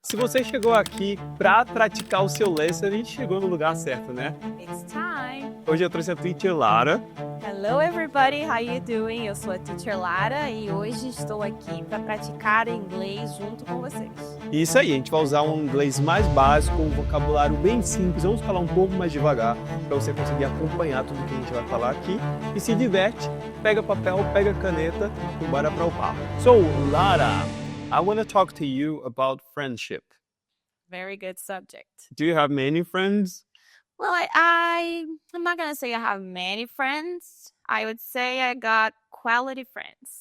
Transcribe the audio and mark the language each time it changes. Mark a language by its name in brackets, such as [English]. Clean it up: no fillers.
[Portuguese] Se você chegou aqui para praticar o seu lesson, a gente chegou no lugar certo, né? [English] It's time. [Portuguese] Hoje eu trouxe a Teacher Lara. [English] Hello everybody, how you doing? [Portuguese] Eu sou a Teacher Lara e hoje estou aqui para praticar inglês junto com vocês. Isso aí, a gente vai usar um inglês mais básico, um vocabulário bem simples. Vamos falar um pouco mais devagar para você conseguir acompanhar tudo que a gente vai falar aqui. E se diverte, pega papel, pega caneta e bora para o papo. [English] So, Lara, I want to talk to you about friendship. Very good subject. Do you have many friends? Well, I'm not going to say I have many friends. I would say I got quality friends.